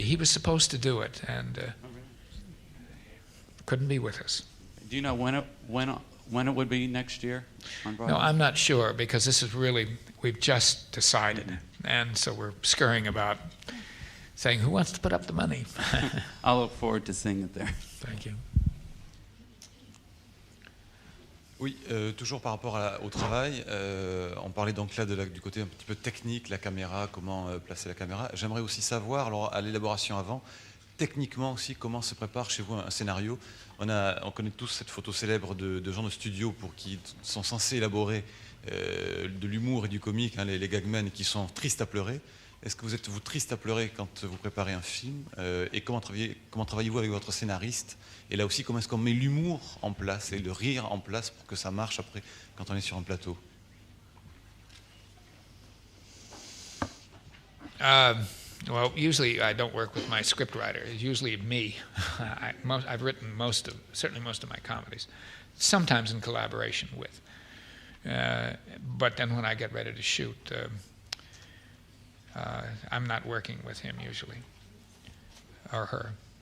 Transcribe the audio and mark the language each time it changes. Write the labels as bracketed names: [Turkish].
[English] He was supposed to do it, and couldn't be with us. Do you know when it would be next year on Broadway? No, I'm not sure, because this is really, we've just decided, and so we're scurrying about saying, who wants to put up the money? I'll look forward to seeing it there. Thank you. [French] Oui, toujours par rapport au travail, on parlait donc là du côté un petit peu technique, la caméra, comment placer la caméra. J'aimerais aussi savoir, alors à l'élaboration avant, techniquement aussi, comment se prépare chez vous un scénario. On connaît tous cette photo célèbre de gens de studio qui sont censés élaborer de l'humour et du comique, hein, les gagmen qui sont tristes à pleurer. Est-ce que vous êtes triste à pleurer quand vous préparez un film et comment travaillez-vous avec votre scénariste? Et là aussi, comment est-ce qu'on met l'humour en place et le rire en place pour que ça marche après quand on est sur un plateau? [English] Well, usually I don't work with my scriptwriter. It's usually me. I've written certainly most of my comedies, sometimes in collaboration with. But then when I get ready to shoot, I'm not working with him usually, or her.